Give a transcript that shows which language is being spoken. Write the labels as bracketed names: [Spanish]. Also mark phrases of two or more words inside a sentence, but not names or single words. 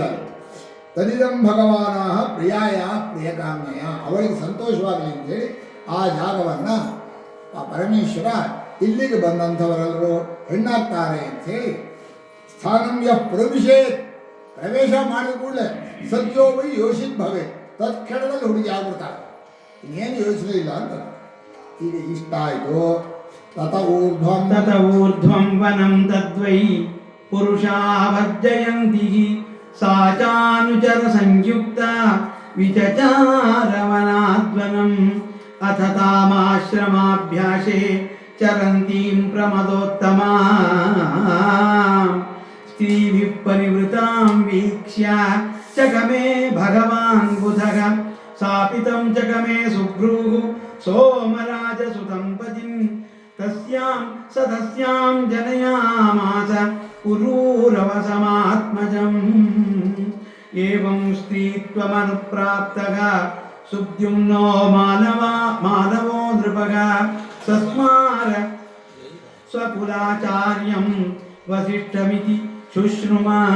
[Sanskrit] ತದಿದಂ ಭಗವಾನ ಪ್ರಿಯಾಯ ಪ್ರಿಯಕಾಮ್ಯಯ, [Kannada] ಅವಳಿಗೆ ಸಂತೋಷವಾಗಲಿ ಅಂತೇಳಿ ಆ ಜಾಗವನ್ನು ಆ ಪರಮೇಶ್ವರ ಇಲ್ಲಿಗೆ ಬಂದಂಥವರೆಲ್ಲರೂ ಹೆಣ್ಣಾಗ್ತಾರೆ ಅಂಥೇಳಿ [Sanskrit] ಸ್ಥಾನಮ್ಯ ಪ್ರವಿಶೇತ್, [Kannada] ಪ್ರವೇಶ ಮಾಡಿದ ಕೂಡಲೇ [Sanskrit] ಸದ್ಯೋ ವೈ ಯೋಷಿತ್ ಭವೆ, [Kannada] ತತ್ಕ್ಷಣದಲ್ಲಿ ಹುಡುಗಿ ಆಗ್ಬಿಡ್ತಾರೆ, ಇನ್ನೇನು ಯೋಚನೆ ಇಲ್ಲ ಅಂತ. ಈಗ ಇಷ್ಟ ಆಯಿತು. [Sanskrit] ತತ ಊರ್ಧ್ವಂ ವನಂ ತದ್ವೈ ಪುರುಷಾವರ್ಜಯಂತಿ ಸಾ ಚಾನುಚರ ಸಂಯುಕ್ತ ವಿಚಚಾರವನಾದ್ವನಂ ಅಥ ತಾಮಾಶ್ರಮಾಭ್ಯಾಸೆ ಚರಂತೀಂ ಪ್ರಮದೋತ್ತಮಾ ಸ್ತ್ರೀಭಿಃ ಪರಿವೃತಾಂ ವೀಕ್ಷ್ಯ ಚಕಮೇ ಭಗವಾನ್ ಬುಧಃ ಸಾಪಿತಂ ಚಕಮೇ ಸುಭ್ರೂಃ ಸೋಮರಾಜಸುತಂ ಪತಿಂ ತಸ್ಯಾಂ ಸದಸ್ಯಾಂ ಜನಯಾಮಾಸ ಪುರೂರವಸಮಾತ್ಮಜಂ ಏವಂ ಸ್ತ್ರೀತ್ವಮನುಪ್ರಾಪ್ತಃ ಸುದ್ಯುಮ್ನೋ ಮಾನವೋ ನೃಪಃ ಸಸ್ಮಾರ ಸ್ವಕುಲಾಚಾರ್ಯಂ ವಸಿಷ್ಠಮಿತಿ ಶುಶ್ರುಮ.